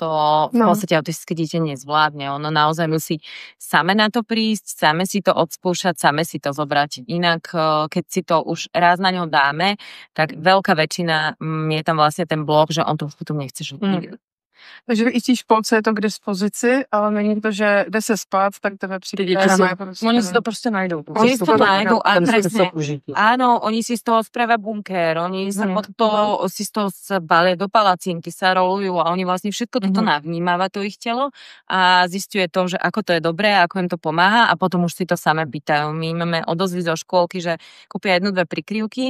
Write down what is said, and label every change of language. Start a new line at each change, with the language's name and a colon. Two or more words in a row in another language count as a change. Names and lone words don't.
Slovak: To v podstate autistické dieťa nezvládne. Ono naozaj musí same na to prísť, same si to odskúšať, same si to zobrať. Inak, keď si to už raz na ňo dáme, tak veľká väčšina je tam vlastne ten blok, že on to potom nechce žiť.
Czech: Takže i v té školce je to k dispozici, ale není to, že jde se spát, tak tebe přijde. Oni si to prostě najdou.
Slovak: Oni si to najdú a presne. Áno, oni si z toho spravia bunker, oni sa si z toho balia do palacinky, sa rolujú a oni vlastne všetko toto navnímava, to ich telo a zisťuje to, že ako to je dobré, ako im to pomáha a potom už si to same pýtajú. My máme odozvy zo škôlky, že kúpia 1-2 prikryvky.